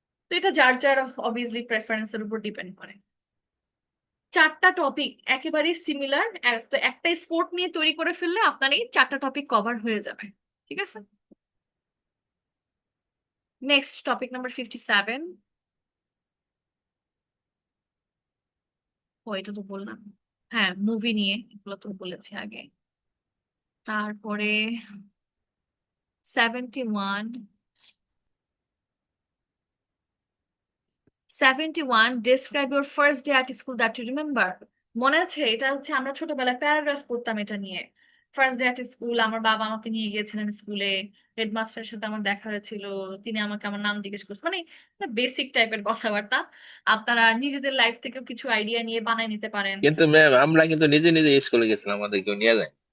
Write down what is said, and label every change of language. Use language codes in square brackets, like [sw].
[bn] তো এটা যার যার অবভিয়াসলি প্রেফারেন্সের উপর ডিপেন্ড করে। 4টা টপিক একেবারে সিমিলার, তো একটা স্পোর্ট নিয়ে তৈরি করে ফেললে আপনার এই 4টা টপিক কভার হয়ে যাবে। ঠিক আছে, নেক্সট টপিক নাম্বার 57। ও এটা তো বললাম, হ্যাঁ মুভি নিয়ে, এগুলো তো বলেছি আগে। তারপরে [en] 71, 71 describe your first day at school that you remember. [bn] মনে আছে? এটা হচ্ছে আমরা ছোটবেলায় প্যারাগ্রাফ পড়তাম এটা নিয়ে। ফার্স্ট ডে অ্যাট স্কুল, আমার বাবা আমাকে নিয়ে গিয়েছিলেন স্কুলে, হেডমাস্টারের সাথে আমার দেখা হয়েছিল, তিনি আমাকে আমার নাম জিজ্ঞেস করছেন, মানে বেসিক টাইপের কথাবার্তা। আপনারা নিজেদের লাইফ থেকেও কিছু আইডিয়া নিয়ে বানায় নিতে পারেন। কিন্তু ম্যাম আমরা কিন্তু নিজে নিজে স্কুলে গেছিলাম, আমাদেরকে নিয়ে যায়।